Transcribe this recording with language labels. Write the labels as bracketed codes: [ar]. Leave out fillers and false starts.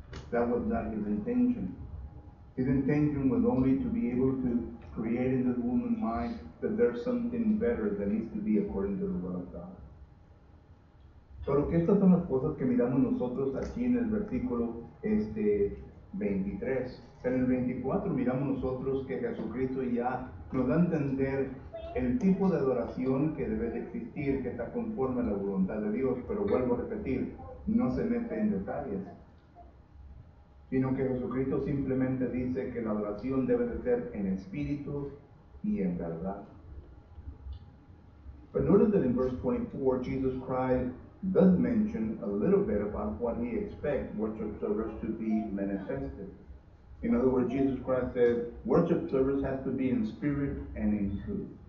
[en] That was not his intention. His intention was only to be able to create in this woman's mind that there's something better that needs to be according to the will of God. [es] Pero que estas son las cosas que miramos nosotros aquí en el versículo 23. En el 24 miramos nosotros que Jesucristo ya nos da a entender el tipo de adoración que debe de existir, que está conforme a la voluntad de Dios, pero vuelvo a repetir, no se mete en detalles, sino que Jesucristo simplemente dice que la adoración debe de ser en espíritu y en verdad. [en] But notice that in verse 24, Jesus Christ does mention a little bit about what he expects worship service to be manifested. In other words, Jesus Christ says worship service has to be in spirit and in truth.